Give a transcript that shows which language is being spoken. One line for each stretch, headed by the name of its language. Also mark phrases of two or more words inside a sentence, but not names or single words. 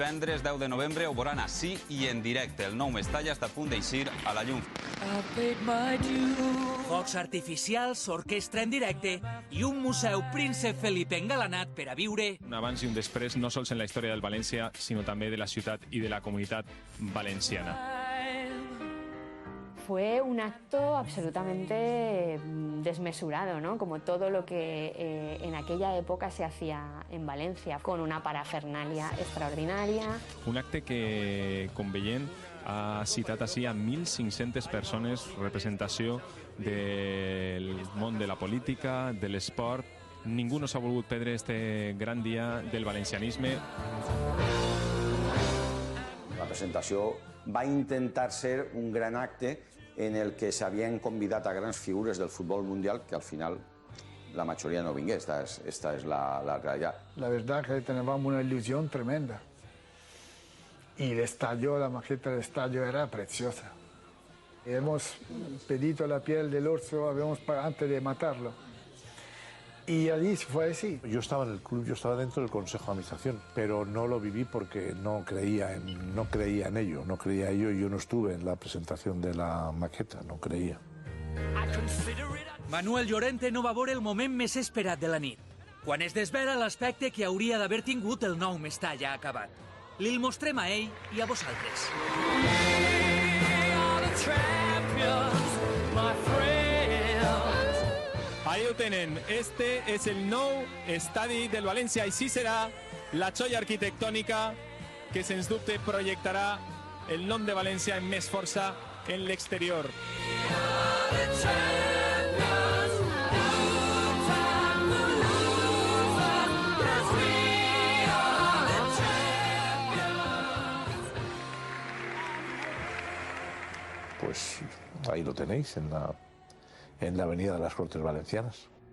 Catalan: Divendres 10 de novembre ho veuran així i en directe. El nou Mestalla està a punt d'eixir a la llum. Focs artificials, orquestra en directe i un museu Príncep Felip engalanat per a viure... Un abans i un després, no sols en la història del València, sinó també de la ciutat i de la comunitat valenciana.
Spanish: Fue un acto absolutamente desmesurado, ¿no? Como todo lo que en aquella época se hacía en Valencia, con una parafernalia extraordinaria.
Catalan: Un acte que, com veiem, ha citat així a 1.500 persones, representació del món de la política, de l'esport. Ningú no s'ha volgut perdre este gran dia del valencianisme. La presentació va intentar ser un gran acte en el que s'havien convidat a grans figures del futbol mundial, que al final la mayoría no vingué.
Spanish: Esta es la realidad. La verdad que teníamos una ilusión tremenda. Y el estadio, la maqueta del estadio era preciosa. Hemos pedido la piel del oso antes de matarlo. Y allí fue así. Yo estaba en el club, yo estaba dentro del Consejo de Administración, pero no lo viví porque no creía en ello, y yo no estuve en la presentación de la maqueta, no creía.
Catalan: Manuel Llorente no va veure el moment més esperat de la nit, quan es desvela l'aspecte que hauria d'haver tingut el nou Mestalla acabat. Li'l mostrem a ell i a vosaltres. Ahí ho tenen. Este és el nou estadi del València. Així serà la joia arquitectònica que, sens dubte, projectarà el nom de València amb més força en l'exterior.
Spanish: Pues ahí lo tenéis, en la avenida de las Cortes Valencianas.